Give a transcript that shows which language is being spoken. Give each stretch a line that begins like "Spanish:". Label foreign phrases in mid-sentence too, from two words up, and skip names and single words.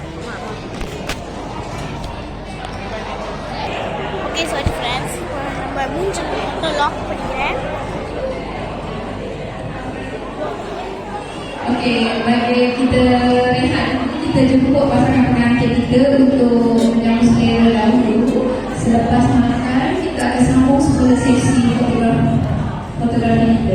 English: okay sorry friends,
Tamil: நம்ம மூஞ்சி மட்டும் லாக் பண்ணிக்கிறேன்.
Malay: Okey, bagi kita rehat, kita jemput pasangan pengantin kita untuk menyambut selera dahulu. Selepas makan, kita akan sambung semula sesi fotografi kita.